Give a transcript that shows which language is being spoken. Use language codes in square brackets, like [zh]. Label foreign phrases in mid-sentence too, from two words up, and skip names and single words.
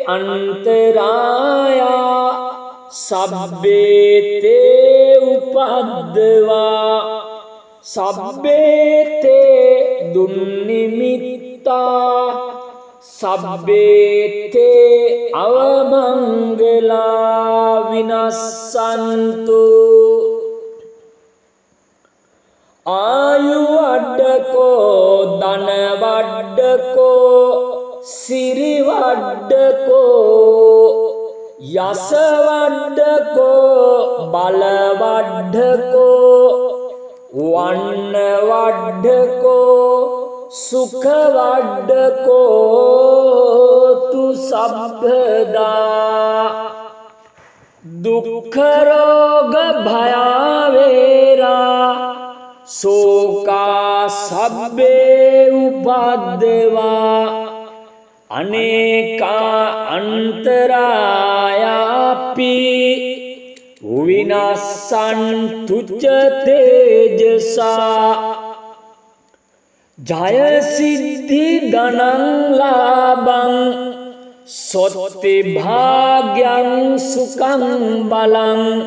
[pi] අන්තරායා සබ්බේ තේ උපද්දවා සබ්බේ තේ දුන්නිමිත්තා සබ්බේ තේ අවමංගලා විනස්සන්තු ආයු වඩ්ඩකෝ ධන වඩ්ඩකෝ සිරි වඩ්ඩකෝ යස වඩ්ඩකෝ බල වඩ්ඩකෝ වන්න වඩ්ඩකෝ සුඛ වඩ්ඩකෝ තු සබ්බදා दुख रोग भयावेरा शोका सब्बे उपद्रवा अनेका अंतरायापि विनाशन्तु च तेजसा जय सिद्धि धनं लाभं सोत्ति भाग्यं सुखं बलं